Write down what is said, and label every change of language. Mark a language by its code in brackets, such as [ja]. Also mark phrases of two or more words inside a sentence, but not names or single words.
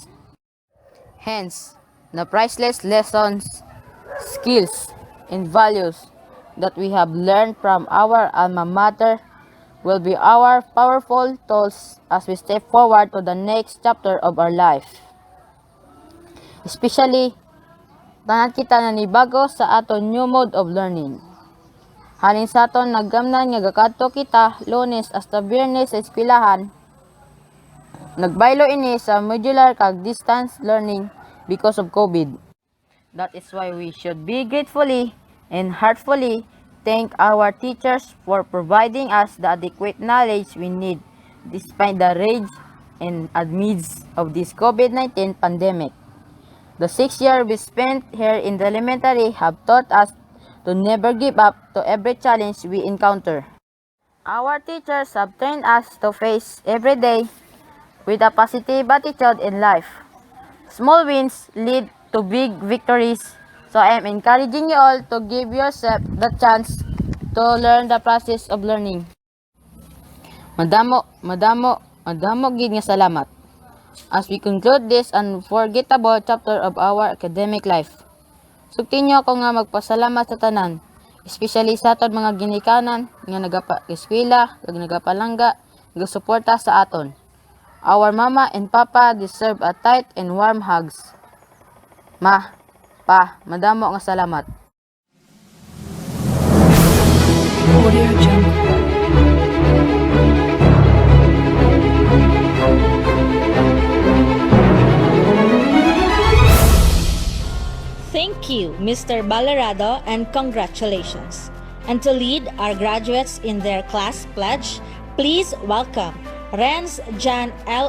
[en] Hence, the priceless lessons, skills, and values that we have learned from our alma mater will be our powerful tools as we step forward to the next chapter of our life. [hil] Especially, tanan kita nanibago sa aton [en] new mode of learning. [hil] Halin sa aton naggamnan nga gakadto kita Lunes hasta Biyernes sa eskwelahan, nagbaylo ini sa modular kag [en] distance learning because of COVID. That is why we should be gratefully and heartfully thank our teachers for providing us the adequate knowledge we need despite the rage and amidst of this COVID-19 pandemic. The 6 years we spent here in the elementary have taught us to never give up to every challenge we encounter. Our teachers have trained us to face every day with a positive attitude in life. Small wins lead to big victories, so I am encouraging you all to give yourself the chance to learn the process of learning. [hil] Madamo gid nga salamat [en] as we conclude this unforgettable chapter of our academic life. [hil] Sugtin niyo ako nga magpasalamat sa tanan, especially sa aton mga ginikanan nga nagapa-eskwela, kag nagapalangga, nagasuporta sa aton. [en] Our mama and papa deserve a tight and warm hugs. [hil] Ma, pa, madamo nga salamat. [en] Thank you, Mr. Balerado, and congratulations. And to lead our graduates in their class pledge, please welcome Renz Jan L.